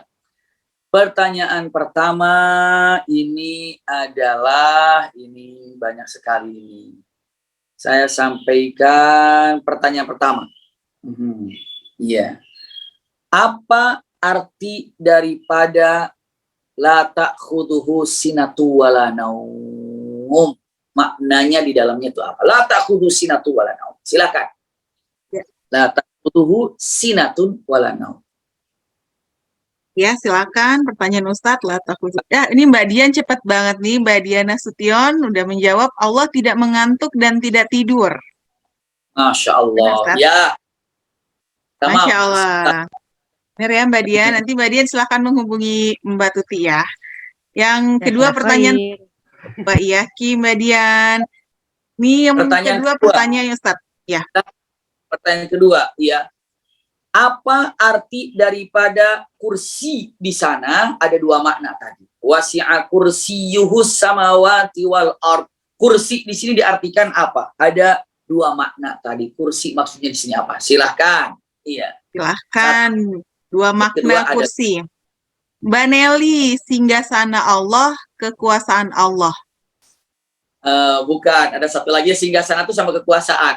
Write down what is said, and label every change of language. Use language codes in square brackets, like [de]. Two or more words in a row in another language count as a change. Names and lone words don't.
[id] Pertanyaan pertama ini adalah, ini banyak sekali ini. Saya sampaikan pertanyaan pertama. Iya. Apa arti daripada [ar] لا تأخذه سنة ولا نوم? [id] Maknanya di dalamnya itu apa? [ar] لا تأخذه سنة ولا نوم. [id] Silakan. Ya. [ar] لا تأخذه سنةٌ ولا نوم. [id] Ya, silakan pertanyaan Ustadz. Ya, ini Mbak Dian cepat banget nih. Mbak Dian Nasution udah menjawab, Allah tidak mengantuk dan tidak tidur. [ar] ما شاء الله. [id] Ya. Tamam. [ar] ما شاء الله. [id] Benar ya Mbak Dian. Nanti Mbak Dian silakan menghubungi Mbak Tuti ya. Yang kedua pertanyaan Mbak Iyaki, Mbak Dian. Nih yang kedua pertanyaan Ustadz. Ya. Pertanyaan kedua, ya. Apa arti daripada kursi di sana? Ada 2 makna tadi. [ar] وسع كرسيه السماوات والأرض. [id] Kursi di sini diartikan apa? Ada dua makna tadi. Kursi maksudnya di sini apa? Silahkan. Iya. Silahkan. Dua Kedua makna ada kursi. Mbak Nelly, singgasana Allah, kekuasaan Allah. bukan, ada satu lagi singgasana itu sama kekuasaan.